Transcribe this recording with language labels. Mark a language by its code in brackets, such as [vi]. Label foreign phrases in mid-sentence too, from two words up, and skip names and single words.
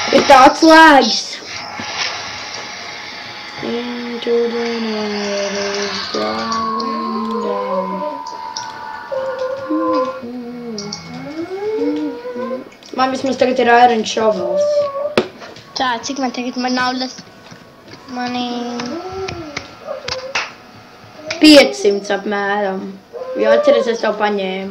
[lv] tāds lēgs. [en] Into the night is going down. [lv] Man vismaz tagad ir [en] Iron Shovels. [lv] Tā, cik man tagad naudas? Mani... 500 apmēram. Jo atceries, es tev paņēmu.